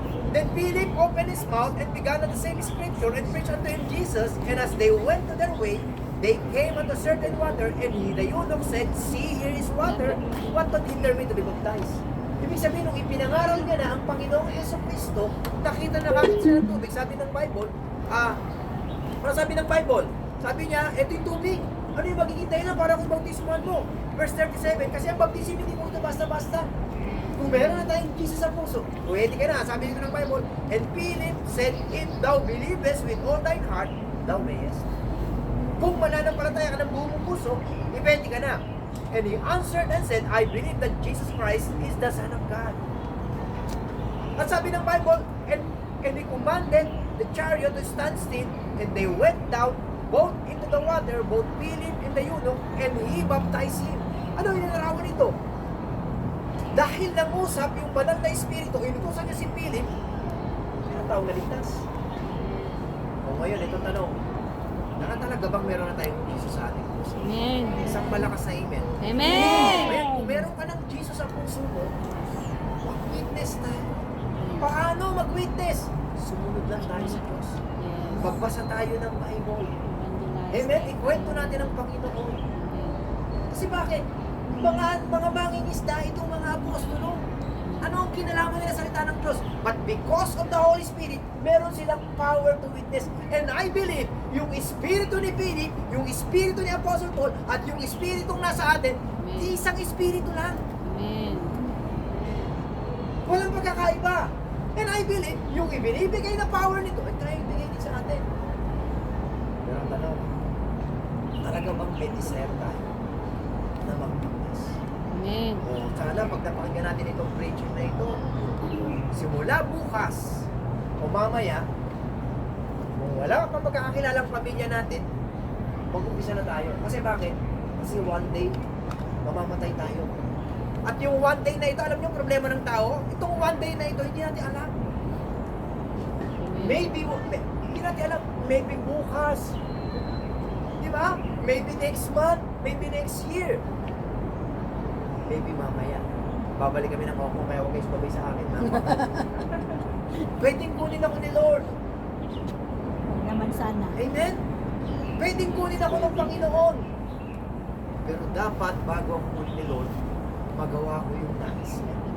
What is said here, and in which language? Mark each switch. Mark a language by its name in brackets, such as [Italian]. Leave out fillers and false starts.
[English] Then Philip opened his mouth and began at the same scripture and preached unto him Jesus. And as they went to their way, they came unto certain water, and the eunuch said, see, here is water. What would hinder me to be baptized? [Filipino] Ibig sabihin, nung ipinangaral niya na ang Panginoong Jesucristo, nakita na kagad siya ng tubig. Sabi ng Bible, ano sabi ng Bible? Sabi niya, eto yung tubig. Ano yung magiging dahilan para kung bautismuhan mo? Verse 37, kasi ang baptism hindi mo ito basta-basta. Kung meron na tayong Jesus sa puso, pwede ka na. Sabi dito ng Bible, [English] and Philip said, if thou believest with all thine heart, thou mayest. [Filipino] Kung mananampalataya ka ng buong puso, pwede ka na. [English] And he answered and said, I believe that Jesus Christ is the Son of God. [Filipino] At sabi ng Bible, [English] and he commanded the chariot to stand still, and they went down both into the water, both Philip and the eunuch, and he baptized him. [Filipino] Ano yung nilarawan nito? Dahil nangusap yung banal na espiritu, inutusan niya si Philip, sino taong naligtas? O ngayon, itong tanong, nakatalaga bang meron na tayong Jesus sa ating puso? Amen. Isang malakas na amen. Amen. Ngayon, kung meron ka ng Jesus sa puso mo, mag-witness tayo. Paano mag-witness? Sumunod lang tayo sa Diyos. Yes. Magbasa tayo ng Bible. Evangelize. Amen? Ikwento natin ang Panginoon. Kasi bakit? Mga mangingisda itong mga apostolo. Ano ang kinalaman nila sa salita ng Diyos? [English] But because of the Holy Spirit, meron silang power to witness. And I believe, [Filipino] yung espiritu ni Philip, yung espiritu ni Apostle Paul, at yung espiritu nasa atin, isang espiritu lang. Amen. Walang pagkakaiba. [English] And I believe, [Filipino] yung ibinibigay na power nito, ay tayo ibigay din sa atin. Pero ang tanong, talaga bang may desire tayo na mag-witness? Amen. O sana pag napakinggan natin itong preaching na ito, simula bukas o mamaya, kung wala pang magkakakilalang pamilya natin, mag-umpisa na tayo. Kasi bakit? Kasi [English] one day, [Filipino] mamamatay tayo. At yung [English] one day [Filipino] na ito, alam niyo yung problema ng tao? Itong one day na ito, hindi natin alam. Maybe, hindi natin alam, maybe bukas. Di ba? [English] Maybe next month, maybe next year. [Filipino] Maybe mamaya. Babalik kami ng Hong kaya huwag kayo sumabay sa akin. Pwedeng kunin ako ni Lord. sana. Amen? Pwedeng kunin ako ng Panginoon. Pero dapat bago ako kunin ni Lord, magawa ko yung nais niya.